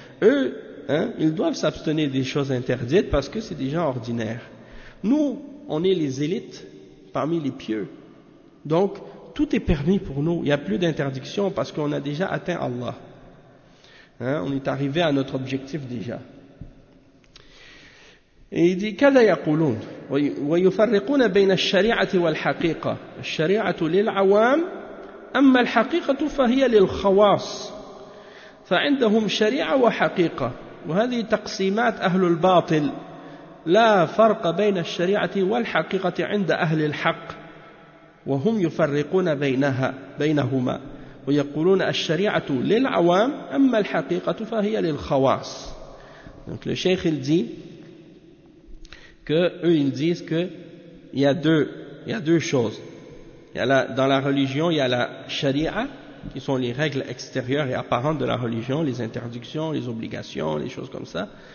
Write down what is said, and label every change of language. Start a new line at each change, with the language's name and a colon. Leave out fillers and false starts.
French: Eux, hein, ils doivent s'abstenir des choses interdites parce que c'est des gens ordinaires. Nous, on est les élites parmi les pieux. Donc, tout est permis pour nous. Il n'y a plus d'interdiction parce qu'on a déjà atteint Allah. Hein, on est arrivé à notre objectif déjà. Et il dit,
Arabic: كذا يقولون ويفرقون بين الشريعة والحقيقة الشريعة للعوام أما الحقيقة فهي للخواص فعندهم شريعة وحقيقة وهذه تقسيمات أهل الباطل لا فرق بين الشريعة والحقيقة عند أهل الحق وهم يفرقون بينها بينهما ويقولون الشريعة للعوام أما الحقيقة فهي للخواص.
French: Donc le cheikh il dit qu'eux ils disent qu'il y a deux choses. Dans la religion, il y a la sharia, qui sont les règles extérieures et apparentes de la religion, les interdictions, les obligations, les choses comme ça.